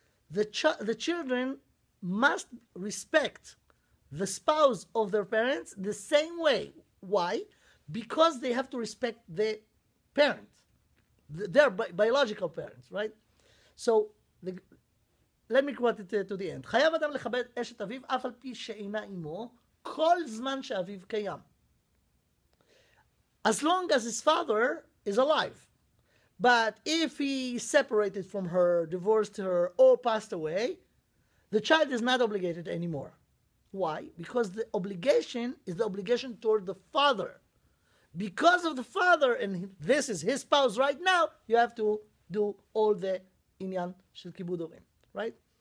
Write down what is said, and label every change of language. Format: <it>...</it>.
<en>The children must respect the spouse of their parents the same way. Why? Because they have to respect the parent, their biological parents, right? So, let me quote it to the end.</en> <he>חייב אדם לכבד אשת אביו אף על פי שאינה עמו כל זמן שאביו קיים.</he> <en>As long as his father is alive. But if he separated from her, divorced her, or passed away, the child is not obligated anymore. Why? Because the obligation is the obligation toward the father. Because of the father, and this is his spouse right now, you have to do all the</en> <he>inyan shel kibud horim,</he> <en>right?</en>